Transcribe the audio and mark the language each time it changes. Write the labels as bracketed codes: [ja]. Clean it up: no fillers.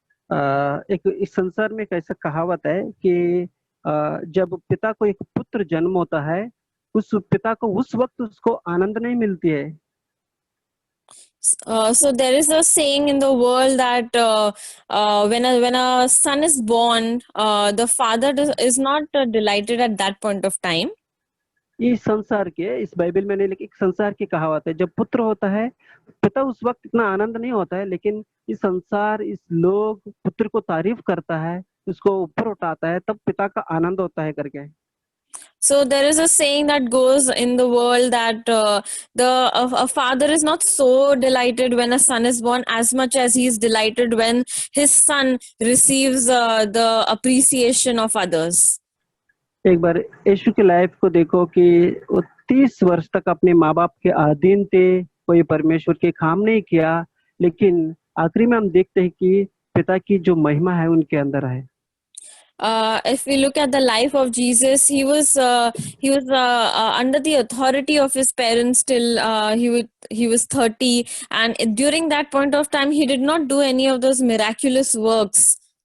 [hi] एक इस संसार में एक ऐसा कहावत है कि जब पिता को एक पुत्र जन्म होता है, उस पिता को उस वक्त उसको आनंद नहीं मिलती है। [en] So there is a saying in the world that when a son is born, the father is not delighted at that point of time. [hi] इस संसार के, इस बाइबल में नहीं, लेकिन एक संसार की कहावत है, जब पुत्र होता है पिता उस वक्त इतना आनंद नहीं होता है, लेकिन इस संसार, इस लोग पुत्र को तारीफ करता है, उसको ऊपर उठाता है, तब पिता का आनंद होता है करके। [en] So there is a saying that goes in the world that a father is not so delighted when a son is born as much as he is delighted when his son receives the appreciation of others. [hi] एक बार यीशु की life को देखो कि वो 30 वर्ष तक अपने माँ बाप के अधीन थे, कोई परमेश्वर के काम नहीं किया, लेकिन आखिरी में हम देखते हैं कि पिता की जो महिमा है उनके अंदर है। [en] If we look at the life of Jesus, he was under the authority of his parents till he was 30, and during that point of time he did not do any of those miraculous works.